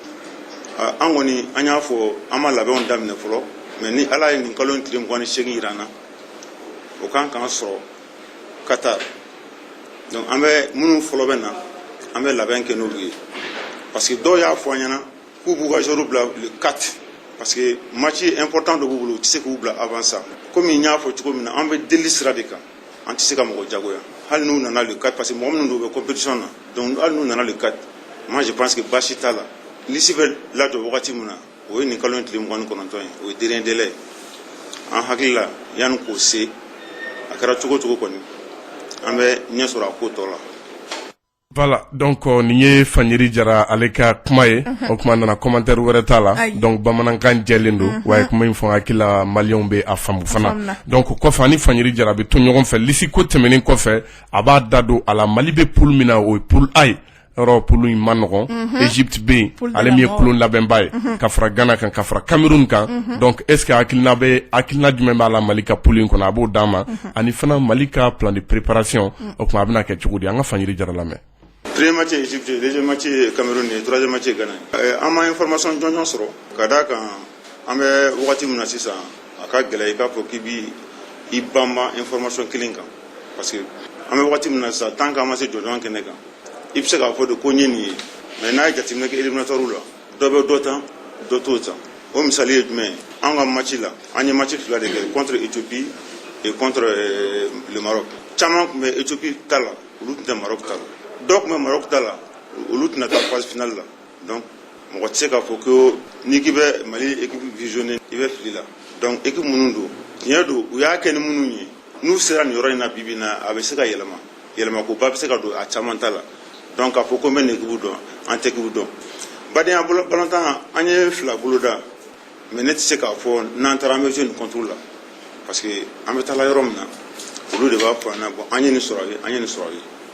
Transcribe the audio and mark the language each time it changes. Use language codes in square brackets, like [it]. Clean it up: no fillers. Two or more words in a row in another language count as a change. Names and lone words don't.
[bm] an kɔni an y'a fɔ an ma labɛnw daminɛ fɔlɔ mais ni ala ye nin kalo in tile 28 jira an na o kan k'an sɔrɔ Qatar donc an bɛ minnu fɔlɔ bɛ na an bɛ labɛn kɛ n'olu ye parce que dɔw y'a fɔ an ɲɛna k'u b'u ka joueur bila le 4 [fr] parce que match important [bm] dɔ b'u bolo u tɛ se k'u bila [fr] avant ça [bm] komi n y'a fɔ cogo min na an bɛ deli sira de kan an tɛ se ka mɔgɔ jagoya hali n'u nana le 4 [fr] parce que [bm] mɔgɔ minnu don u bɛ compétition na donc hali n'u nana le 4 [fr] moi je pense que [bm] baasi t'a la lisi bɛ lajɔ wagati min na o ye nin kalo in tile 29 ye o ye [fr] dernier délai [bm] an hakili la yanni k'o se a kɛra cogo cogo kɔni an bɛ ɲɛ sɔrɔ a ko tɔ la. [fr] Voilà, donc [bm] nin ye Fanyiri Jara ale ka kuma ye o kuma nana commentaire wɛrɛ t'a la donc bamanankan jɛlen don wa ye kuma in fɔ hakili la maliyɛnw bɛ a faamu fana donc kɔfɛ ani Fanyiri Jara bɛ to ɲɔgɔn fɛ lisi ko tɛmɛnen kɔfɛ a b'a da don a la Mali bɛ poule min na o ye poule A ye yɔrɔ poule in ma nɔgɔn Egypte bɛ yen ale min ye poule labɛnba ye ka fara Ghana kan ka fara Cameroun kan [fr] donc est ce que [bm] hakilina jumɛn b'a la Mali ka poule in kɔnɔ a b'o d'an ma ani fana Mali ka [fr] plan de préparation [bm] o kuma a bɛna kɛ cogo di an ka Fanyiri Jara lamɛn. [fr] Premier match Égypte, deuxième match Cameroun et troisième match Ghana. [bm] An ma information jɔnjɔn sɔrɔ ka d'a kan an bɛ wagati min na sisan a ka gɛlɛn i k'a fɔ k'i b'i banba information kelen kan [fr] parce que [bm] an bɛ wagati min na sisan tant qu'an ma se jɔnjɔn kɛnɛ kan i bɛ se k'a fɔ de ko n ye nin ye mais n'a ye jateminɛ kɛ éliminatoire la dɔ bɛ dɔ tan dɔ t'o tan o misali ye jumɛn ye an ka match la an ye match fila de kɛ [fr] contre Éthiopie et contre le Maroc [bm] caman tun bɛ Éthiopie ta la olu tun tɛ Maroc ta la. Donc Maroc ta la olu tɛna taa [fr] phase finale [bm] la donc mɔgɔ tɛ se k'a fɔ ko n'i k'i bɛ Mali [fr] équipe visionner [bm] i bɛ fili la donc équipe minnu don tiɲɛ don u y'a kɛ ni minnu ye n'u sera nin yɔrɔ in na bi bi in na a bɛ se ka yɛlɛmakoba bɛ se ka don a caman ta la donc k'a fɔ ko n bɛ nin équipe dɔn an tɛ équipe dɔn badenya balontan an ye fila boloda mais ne tɛ se k'a fɔ n'an taara an bɛ jouer nin contre la [fr] parce que [bm] an bɛ taa la yɔrɔ min na olu de b'a fɔ an na bon an ye nin sɔrɔ ye an ye nin sɔrɔ ye.